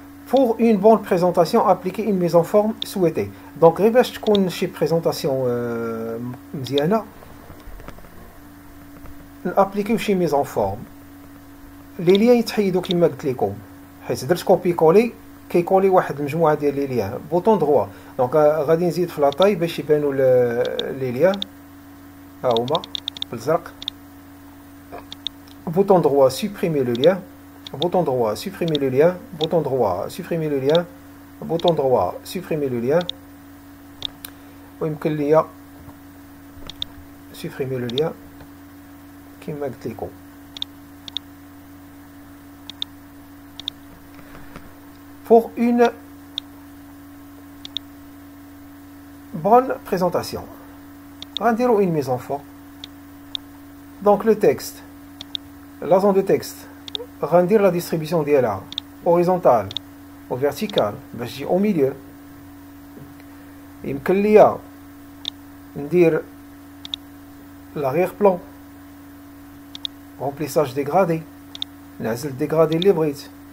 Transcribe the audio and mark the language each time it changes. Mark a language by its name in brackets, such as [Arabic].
[French] Pour une bonne présentation, appliquez une mise en forme souhaitée. [Arabic] Donc, باش تكون شي présentation مزيانة نابليكيو شي mise en forme. لي ليان يتحيدوا كما قلت لكم حيت درت كوبي كولي كيكولي واحد المجموعة ديال لي ليان بوطون دروا. دونك غادي نزيد في لاطاي باش يبانوا لي ليان ها هما بالزرق. [French] Bouton droit, supprimer le lien. Bouton droit, supprimer le lien. Bouton droit, supprimer le lien. Bouton droit, supprimer le lien. [Arabic] ويمكن ليا [French] supprimer le lien [Arabic] كما قلت لكم. [French] Pour une bonne présentation, [Arabic] غنديرو [French] une mise en forme. Donc le texte, la zone de texte [Arabic] غندير لا ديستريبيسيون ديالها اوريزونتال و فيرتيكال باش تجي او ميليو. يمكن ليا ندير لاغيغ بلون رومبليساج ديغرادي، نعزل الديغرادي اللي بغيت.